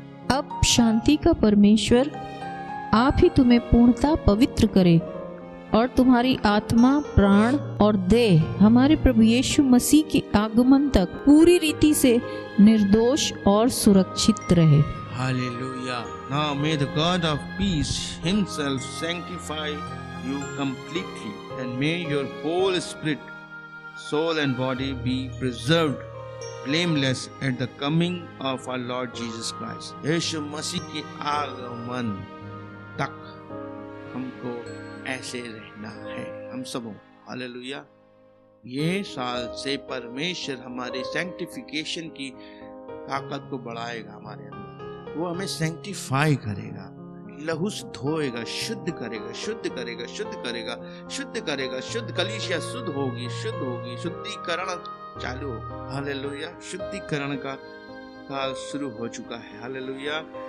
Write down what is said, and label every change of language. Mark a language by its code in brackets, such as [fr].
[hi] अब शांति का परमेश्वर आप ही तुम्हें पूर्णतः पवित्र करे, और तुम्हारी आत्मा, प्राण और देह हमारे प्रभु यीशु मसीह के आगमन तक पूरी रीति से निर्दोष और सुरक्षित रहे। [en] Hallelujah. Now may the God of peace himself sanctify you completely, and may your whole spirit, soul and body be preserved blameless at the coming of our Lord Jesus Christ। [hi] यीशु मसीह के आगमन तक हमको ऐसे रहना है, हम सबों। हालेलुया। ये साल से परमेश्वर हमारे सैंक्टिफिकेशन की ताकत को बढ़ाएगा, हमारे अंदर वो हमें सैंक्टिफाई करेगा, लहू से धोएगा, शुद्ध करेगा, शुद्ध करेगा, शुद्ध करेगा, शुद्ध करेगा, शुद्ध कलीसिया शुद्ध होगी, शुद्धिकरण चालू होगा। हालेलुया। शुद्धिकरण का काल शुरू हो चुका है। हालेलुया।